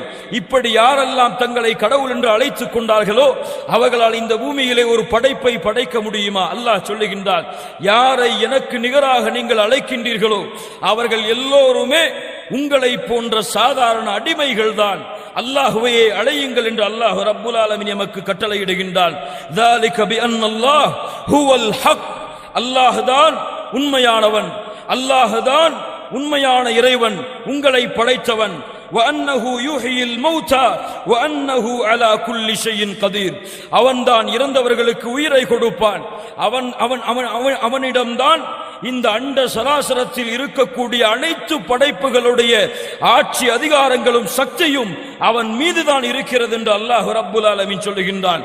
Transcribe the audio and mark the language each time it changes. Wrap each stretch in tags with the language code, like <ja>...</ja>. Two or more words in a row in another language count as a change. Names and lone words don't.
<ta>இப்படி யாரெல்லாம் தங்களை கடவுள் என்று அழைத்துக் கொண்டார்களோ அவர்களால் இந்த பூமியிலே ஒரு படைப்பை படைக்க முடியுமா? அல்லாஹ் சொல்லுகின்றான், யாரை எனக்கு நிகராக நீங்கள் அழைக்கின்றீர்களோ அவர்கள் எல்லோருமே உங்களை போன்ற சாதாரண அடிமைகள் தான். அல்லாஹ்வையே அழையுங்கள் என்று அல்லாஹ்</ta> <ar>رب العالمين</ar> <ta>எமக்கு கட்டளையிடுகின்றான்.</ta> <ar>ذَلِكَ بِأَنَّ اللَّهَ هُوَ الْحَقُّ,</ar> <ta>அல்லாஹ்தான் உண்மையானவன், அல்லாஹ்தான் உண்மையான இறைவன், உங்களை படைத்தவன்.</ta> <ar>وَأَنَّهُ يُحْيِي الْمَوْتَى وَأَنَّهُ عَلَى كُلِّ شَيْءٍ قَدِيرٌ,</ar> <ta>அவன்தான் இறந்தவர்களுக்கு உயிரை கொடுப்பான். அவனிடம்தான் இந்த அண்ட சராசரத்தில் இருக்கக்கூடிய அனைத்து படைப்புகளுடைய ஆட்சி அதிகாரங்களும் சக்தியும் அவன் மீதுதான் இருக்கிறது என்று அல்லாஹ்</ta> <ar>رب العالمين</ar> <ta>சொல்லுகின்றான்.</ta>